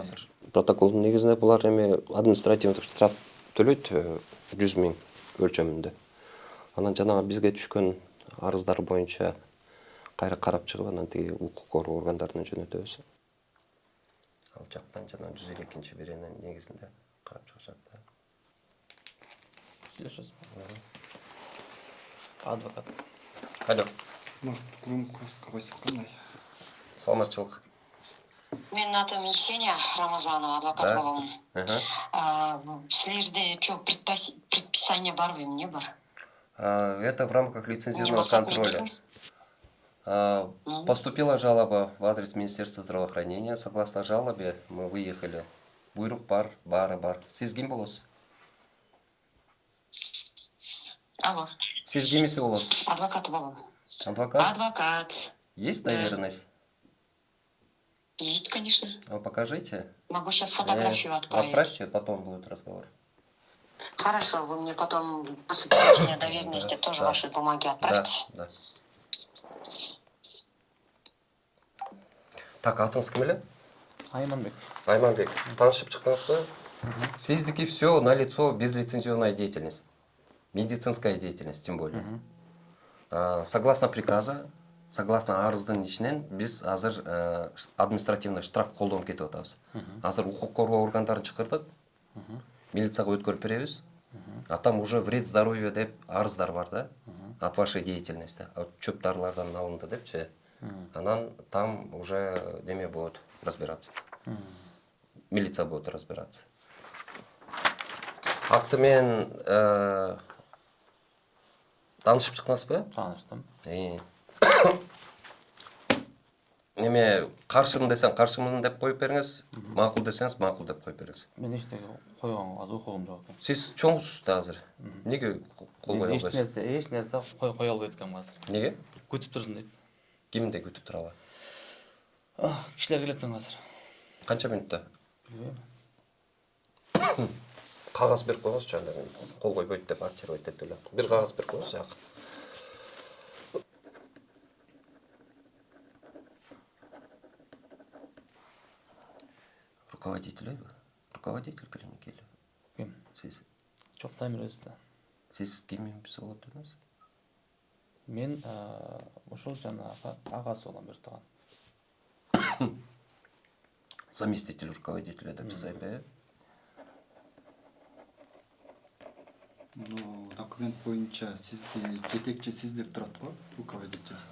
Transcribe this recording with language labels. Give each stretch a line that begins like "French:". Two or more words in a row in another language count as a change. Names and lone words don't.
Kyrgyz: Протоколдун негизинде булар эме административдик штраф төлөйт 100 000 өлчөмүндө. Анан жанагы бизге түшкөн арыздар боюнча кайра карап чыгып, анан тиги укук коргоо органдарына жөнөтөбүз. Ал жактан жана 152-берененин негизинде карап чыгышат да.
Russian: Слышишь? Адвокат. Алло, Может, громко
Kyrgyz: койсок кандай? саламатчылык. Менин атым Есения Рамазанова, адвокат болом. Силерде что, предписание барбы, эмне бар?
Russian: Это в рамках лицензионного контроля. Поступила жалоба в адрес Министерства здравоохранения. Согласно жалобе мы выехали.
Kyrgyz: Буйрук бар, бары бар. Сиз ким болосуз? Алло. Сиз кимиси болосуз? Адвокат болом. Адвокат? Адвокат.
Russian: Есть доверенность? Есть, конечно. Покажите. Могу сейчас фотографию отправить. Отправьте, потом будет разговор. Хорошо, вы мне потом после получения доверенности тоже ваши бумаги отправьте. Да. Так,
Kyrgyz: атыңыз кім эле? Айманбек. Айманбек. Танышып чыктыңызбы?
Russian: Сиздики все на лицо безлицензионная деятельность. Медицинская деятельность, тем более. Согласно приказа,
Kyrgyz: согласно арыздын ичинен биз азыр
Russian: административный штраф
Kyrgyz: колдонуп кетип атабыз. Азыр укук коргоо органдарын чакырдык. Милицияга өткөрүп беребиз.
Russian: А там уже вред здоровью
Kyrgyz: деп арыздар бар да.
Russian: От вашей деятельности.
Kyrgyz: Чөп дарылардан алынды депчи. Анан
Russian: там уже
Kyrgyz: неме болот
Russian: разбираться. Милиция будет разбираться.
Kyrgyz: Акты менен таанышып чыккансызбы? Тааныштым. Неме каршымын десең каршымын деп коюп бериңиз, макул десеңиз макул деп коюп бериңиз. Мен эчтеке койгонго азыр укугум жок экен. Сиз чоңсуз да азыр. Неге кол кое албайсыз? Эч нерсе кое албайт экенмин азыр. Неге? Күтүп турсун дейт. Кимди күтүп туралы? Кишилер келет азыр. Канча мүнөттө? Билбейм. Кагаз берип коюңузчу, анда кол койбойт деп отчербойт деп эле. Бир кагаз берип коюңуз жак.
Russian: Руководитель руководитель клиники или
Kyrgyz: Ким? сиз? Жок, Замир өзү да. Сиз киммен биз болот дедиңиз? Мен ошол жанагы агасы болом бир тууган.
Russian: Заместитель руководителя
Kyrgyz: деп жазайын бе? Ну, документ боюнча сизди жетекчи сиз деп турат го, руководитель.